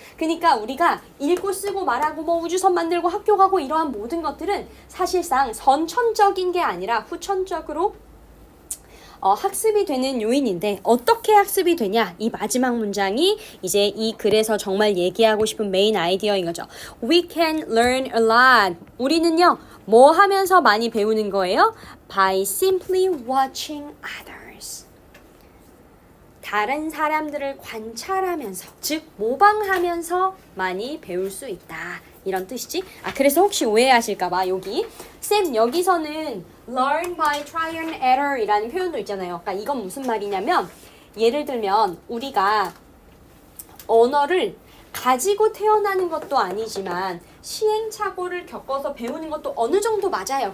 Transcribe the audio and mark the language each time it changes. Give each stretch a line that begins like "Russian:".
Korean: 그러니까 우리가 읽고 쓰고 말하고 뭐 우주선 만들고 학교 가고 이러한 모든 것들은 사실상 선천적인 게 아니라 후천적으로 학습이 되는 요인인데 어떻게 학습이 되냐? 이 마지막 문장이 이제 이 글에서 정말 얘기하고 싶은 메인 아이디어인 거죠.
English: We can learn a lot.
Korean: 우리는요. 뭐 하면서 많이 배우는 거예요?
English: By simply watching others.
Korean: 다른 사람들을 관찰하면서, 즉 모방하면서 많이 배울 수 있다. 이런 뜻이지? 그래서 혹시 오해하실까봐 여기 쌤 여기서는
English: learn by trial and error
Korean: 이라는 표현도 있잖아요. 그러니까 이건 무슨 말이냐면 예를 들면 우리가 언어를 가지고 태어나는 것도 아니지만 시행착오를 겪어서 배우는 것도 어느 정도 맞아요.